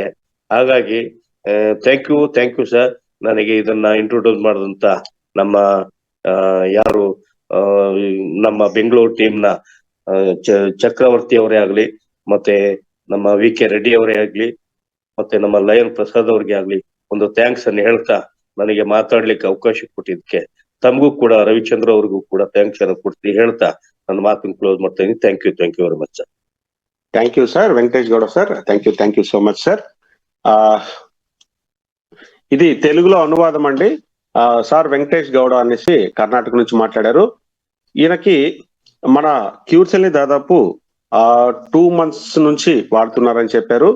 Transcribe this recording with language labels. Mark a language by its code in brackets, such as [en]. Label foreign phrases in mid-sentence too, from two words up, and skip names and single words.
[kn] ಹಾಗಾಗಿ [en] thank you sir, [kn] ನನಗೆ ಇದನ್ನ ಇಂಟ್ರೊಡ್ಯೂಸ್ ಮಾಡಿದಂತ ನಮ್ಮ ಯಾರು ನಮ್ಮ ಬೆಂಗಳೂರು ಟೀಮ್ ನ ಚಕ್ರವರ್ತಿ ಅವರೇ ಆಗ್ಲಿ, ಮತ್ತೆ ನಮ್ಮ VK ರೆಡ್ಡಿ ಅವರೇ ಆಗ್ಲಿ, ಮತ್ತೆ ನಮ್ಮ ಲಯನ್ ಪ್ರಸಾದ್ ಅವ್ರಿಗೆ ಆಗ್ಲಿ ಒಂದು ಥ್ಯಾಂಕ್ಸ್ ಅನ್ನು ಹೇಳ್ತಾ, ನನಗೆ ಮಾತಾಡ್ಲಿಕ್ಕೆ ಅವಕಾಶ ಕೊಟ್ಟಿದ್ದಕ್ಕೆ ತಮಗೂ ಕೂಡ, ರವಿಚಂದ್ರ ಅವ್ರಿಗೂ ಕೂಡ ಥ್ಯಾಂಕ್ಸ್ ಅನ್ನು ಕೊಡ್ತೀನಿ ಹೇಳ್ತಾ ನನ್ನ ಮಾತನ್ನು ಕ್ಲೋಸ್ ಮಾಡ್ತೀನಿ. [en] thank you very much sir. thank you sir, Venkatesh Gowda sir. thank you so much sir. [te] ఇది తెలుగులో అనువాదం అండి. సార్ వెంకటేష్ గౌడ అనేసి కర్ణాటక నుంచి మాట్లాడారు. ఈయనకి మన క్యూర్సెల్ ని దాదాపు 2 months నుంచి వాడుతున్నారని చెప్పారు.